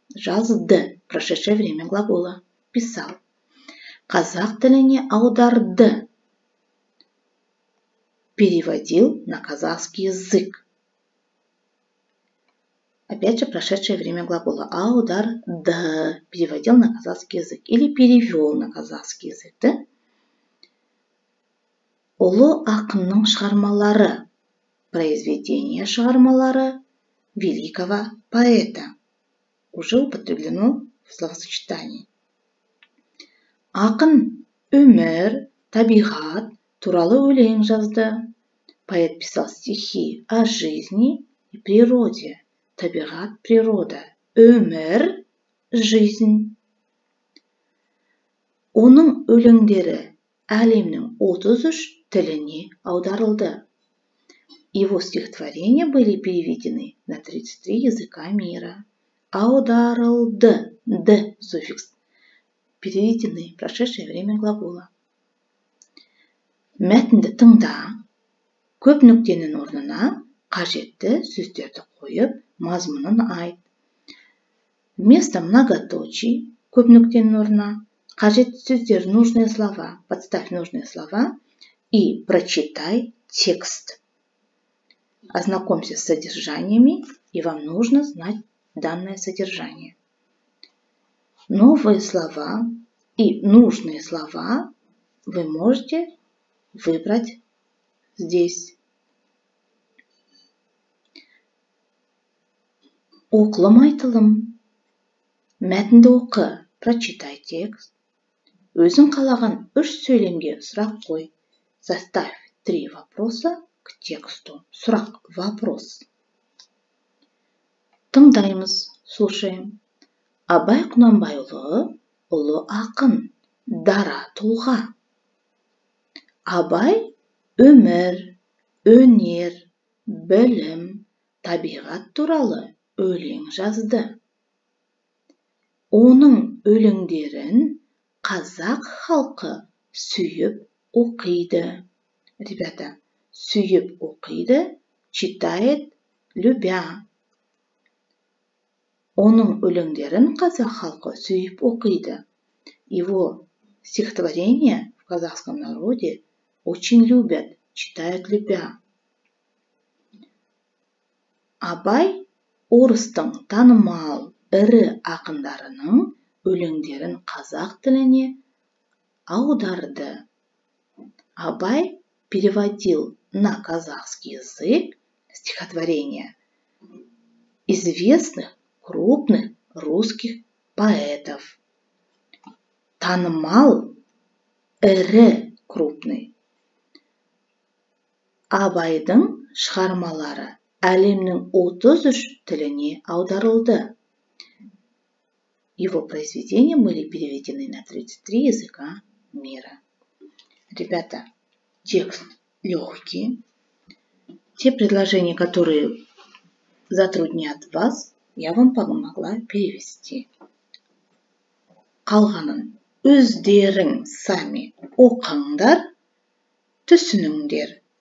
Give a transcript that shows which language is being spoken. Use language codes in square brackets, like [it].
[ru] Жазды, прошедшее время глагола, писал. [kk] Қазақ тіліне аударды. [ru] Переводил на казахский язык. Опять же, прошедшее время глагола аударды. Переводил на казахский язык. Или перевел на казахский язык. Да? [kk] Ұлы ақынның шығармалары. [ru] Произведение шығармалары великого поэта. Уже употреблено в словосочетании. [kk] Ақын өмір, табиғат туралы өлең жазды. [ru] Поэт писал стихи о жизни и природе. Табиғат, природа. Өмір, жизнь. [kk] Оның өлеңдері әлемнің 33 тіліне аударылды. [ru] Его стихотворения были переведены на 33 языка мира. Аударылды. Д суффикс. Переведены. Прошедшее время глагола. [kk] Мәтінді тыңда. Көп нүктенің орнына қажетті сөздерді қойып, мазмұнын айт. [ru] Вместо многоточий, [kk] көп нүктенің орнына, қажетті сөздер, [ru] нужные слова, подставь нужные слова и прочитай текст. Ознакомься с содержаниями, и вам нужно знать данное содержание. Новые слова и нужные слова вы можете выбрать здесь. [kk] Оқылым айтылым. Мәтінді оқы, [ru] прочитай текст. [kk] Өзің қалаған 3 сөйлемге сұрақ қой. [ru] Составь 3 вопроса к тексту. Сұрақ, вопрос. Тыңдаймыз, слушаем. [kk] Абай Құнанбайұлы ұлы ақын, дара тұлға. Абай өмір, өнер, білім, табиғат туралы өлең жазды. Оның өлеңдерін қазақ халқы сүйіп оқиды. [ru] Ребята, [kk] сүйіп оқиды, [ru] читает, любя. [kk] Оның өлеңдерін қазақ халқы сүйіп оқиды. [ru] Его стихотворения в казахском народе очень любят, читают, любя. [kk] Абай орыстың танымал ірі ақындарының өлеңдерін қазақ тіліне аударды. [ru] Абай переводил на казахский язык стихотворения известных крупных русских поэтов. [kk] Танымал, ірі, крупный. Абайдың шығармалары әлемнің 33 тіліне аударылды. [ru] Его произведения были переведены на 33 языка мира. Ребята, текст легкий. Те предложения, которые затруднят вас, я вам помогла перевести. [kk] Қалғанын өздерің сами оқыңдар, түсініңдер.